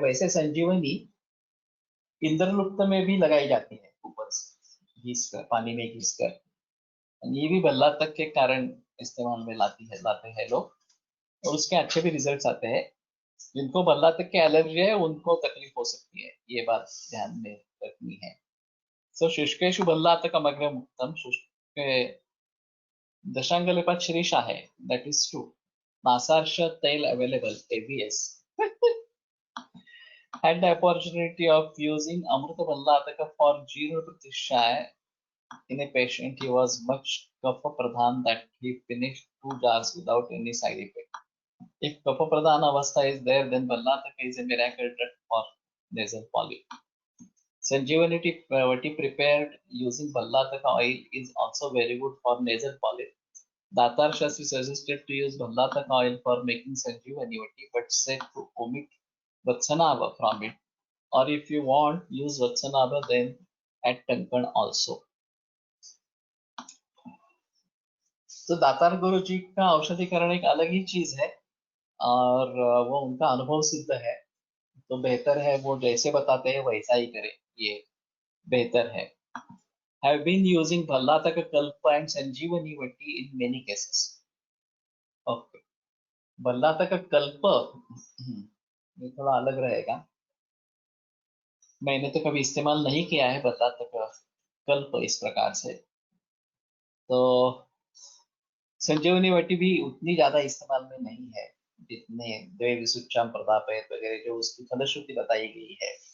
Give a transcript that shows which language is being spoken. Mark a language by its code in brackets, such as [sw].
[hi] वैसे संजीवनी इंद्रलुप्त में भी लगाई जाती है, ऊपर से घिस कर, पानी में घिस कर, ये भी भल्लातक के कारण इस्तेमाल में लाते हैं लोग, और उसके अच्छे भी रिजल्ट्स आते हैं। जिनको भल्लातक के एलर्जी है उनको तकलीफ हो सकती है, ये बात ध्यान में रखनी है। [sa] सो शुष्केशु भल्लातकम अग्रम उत्तम, शुष्क दशांगलेपात श्रीषा है, [en] That is true. नासार्ष तेल available, ABS had the opportunity of using Amrita Ballataka for Jiro Pratishay in a patient. He was much kapha pradhan that he finished 2 jars without any side effect. If kapha pradhan avastha is there, then Ballataka is a miracle drug for nasal polyp. Sanjeevani tea prepared using Ballataka oil is also very good for nasal polyp. Datar Shastri suggested to use Ballataka oil for making Sanjeevani tea, but said to omit Vatsanava from it. Or if you want, use Vatsanava, then add Tankan also. [hi] तो दातार गुरु जी का औषधिकरण एक अलग ही चीज है, और वो उनका अनुभव सिद्ध है, तो बेहतर है वो जैसे बताते हैं वैसा ही करें, ये बेहतर है। [en] Have been using Bhallataka Kalpa and Sanjeevani Vati in many cases. Okay. [hi] Bhallataka Kalpa ये थोड़ा अलग रहेगा, मैंने तो कभी इस्तेमाल नहीं किया है बल्लातक कल्प इस प्रकार से। तो संजीवनी वटी भी उतनी ज्यादा इस्तेमाल में नहीं है जितने द्वे विसुच्चाम प्रदापयत वगैरह जो उसकी फलश्रुति बताई गई है।